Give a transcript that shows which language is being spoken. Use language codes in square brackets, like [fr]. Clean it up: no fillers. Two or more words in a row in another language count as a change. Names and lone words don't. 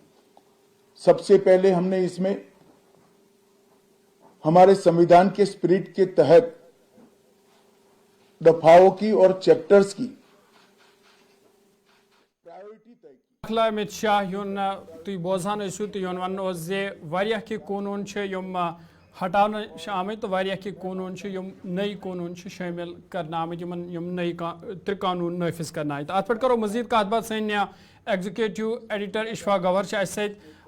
[hi] सब से पहले हम ने इस में हमारे संविधान के स्पिरिट के तहत दफ़ाओं की और चैप्टर्स की प्रायोरिटी तय की. [ks] داخلہ امت شاہ یون تھی بوزان ٲسِو تہٕ یون ونو واریاہ کی قونوٗن چھِ یِم ہٹاونہٕ چھِ آمٕتۍ تہٕ واریاہ کی قونوٗن چھِ یِم نٔے قونوٗن چھِ شٲمِل کرنہٕ آمٕتۍ یِم نٔے ترٛےٚ قانوٗن نٲفِظ کرنہٕ آمٕتۍ. اَتھ پٮ۪ٹھ کرو مزید کتھ باتھ سٲنۍ [en] executive editor [ks] اشفاق گوہر چھِ اَسہِ سۭتۍ.